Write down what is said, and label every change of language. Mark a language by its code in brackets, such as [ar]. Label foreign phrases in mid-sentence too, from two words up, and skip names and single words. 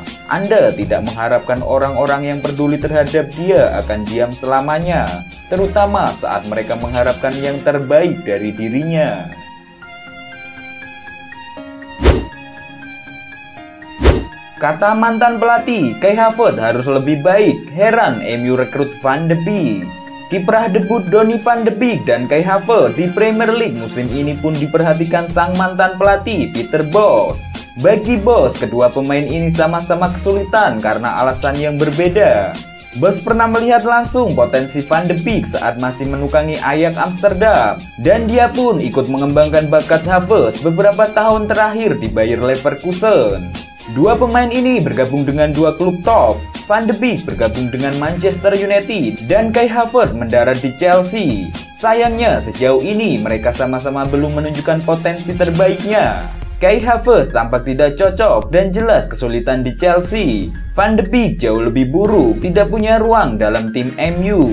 [id] Anda tidak mengharapkan orang-orang yang peduli terhadap dia akan diam selamanya, terutama saat mereka mengharapkan yang terbaik dari dirinya. Kata mantan pelatih, Kai Havertz harus lebih baik. Heran MU rekrut Van de Beek. Kiprah debut Donny van de Beek dan Kai Havertz di Premier League musim ini pun diperhatikan sang mantan pelatih Peter Bosz. Bagi Bosz, kedua pemain ini sama-sama kesulitan karena alasan yang berbeda. Bosz pernah melihat langsung potensi Van de Beek saat masih menukangi Ajax Amsterdam, dan dia pun ikut mengembangkan bakat Havertz beberapa tahun terakhir di Bayer Leverkusen. Dua pemain ini bergabung dengan dua klub top. Van de Beek bergabung dengan Manchester United dan Kai Havertz mendarat di Chelsea. Sayangnya sejauh ini mereka sama-sama belum menunjukkan potensi terbaiknya. Kai Havertz tampak tidak cocok dan jelas kesulitan di Chelsea. Van de Beek jauh lebih buruk, tidak punya ruang dalam tim MU.